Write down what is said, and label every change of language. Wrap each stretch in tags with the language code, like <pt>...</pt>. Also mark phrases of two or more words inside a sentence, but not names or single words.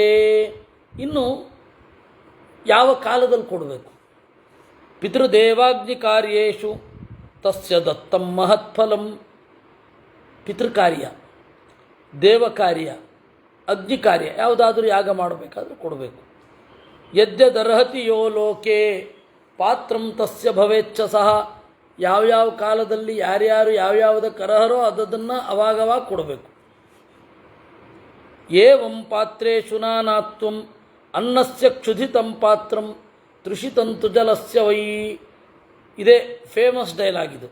<kn>ಇನ್ನು ಯಾವ ಕಾಲದಲ್ಲಿ ಕೊಡಬೇಕು?</kn> <sa>ಪಿತೃದೇವಾಗ್ನಿ ಕಾರ್ಯೇಷು ತಸ್ಯ ದತ್ತಂ ಮಹತ್ಫಲಂ.</sa> <kn>ಪಿತೃಕಾರ್ಯ, ದೇವಕಾರ್ಯ, ಅಗ್ನಿ ಕಾರ್ಯ ಯಾವುದಾದ್ರೂ ಯಾಗ ಮಾಡಬೇಕಾದ್ರೂ ಕೊಡಬೇಕು.</kn> <sa>ಯದ್ಯದರ್ಹತಿ ಯೋ ಲೋಕೆ ಪಾತ್ರಂ ತಸ್ಯ ಭವೇಚ್ಛ ಸಹ.</sa> <kn>ಯಾವ್ಯಾವ ಕಾಲದಲ್ಲಿ ಯಾರ್ಯಾರು ಯಾವ್ಯಾವುದಕ್ಕೆ ಅರ್ಹರೋ ಅದನ್ನು ಅವಾಗವಾಗ ಕೊಡಬೇಕು.</kn> <sa>ಏವಂ ಪಾತ್ರೇಷು ನಾನಾತ್ವಂ ಅನ್ನಸ್ಯ ಕ್ಷುಧಿತಂ ಪಾತ್ರಂ ತೃಷಿತಂತು ಜಲಸ್ಯ ವೈ.</sa> <kn>ಇದೇ</kn> <en>famous dialogue</en> <kn>ಇದು.</kn>